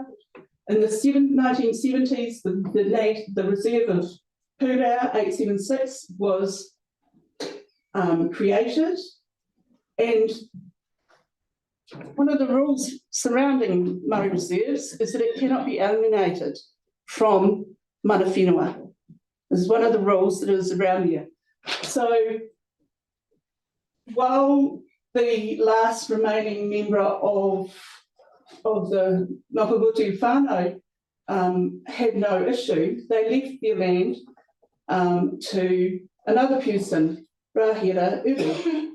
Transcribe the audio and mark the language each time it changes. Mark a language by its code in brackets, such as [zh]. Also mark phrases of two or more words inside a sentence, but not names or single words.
[en] In the 1970s, the reserve of Pūrau 876 was created, and one of the rules surrounding Māori reserves is that it cannot be alienated from [mi] mana whenua. [en] This is one of the rules that is around here. So while the last remaining member of the Ngāpuhi whānau had no issue, they left their land to another person, Rāhira Uru.